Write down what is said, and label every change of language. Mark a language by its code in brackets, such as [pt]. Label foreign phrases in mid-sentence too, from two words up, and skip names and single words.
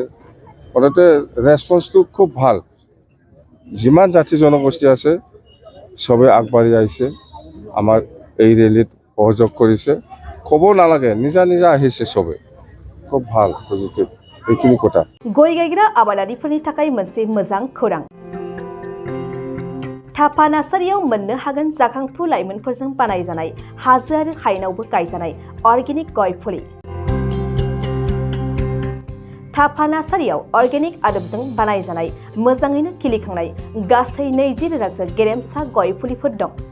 [as] মুঠতে ৰেছপন্সটো খুব ভাল। যিমান জাতি জনগোষ্ঠী আছে চবে আগবাঢ়ি আহিছে, আমাৰ এই ৰেলীত সহযোগ কৰিছে। ক'ব নালাগে, নিজা আহিছে চবে। খুব ভাল, পজিটিভ। এইখিনি কথা। [brx] गय गायग्रा आबादारिफोरनि थाखाय मोनसे मोजां खौरां। थापा नार्सारियाव मोननो हागोन जाखांफु लाइमोनफोरजों बानायजानाय हाजो आरो हायेनावबो गायजानाय अर्गेनिक गय फुलि। थापा नार्सारियाव अर्गेनिक आदबजों बानायजानाय मोजाङैनो खिलिखांनाय गासै 20,000सो गेरेमसा गय फुलिफोर दं।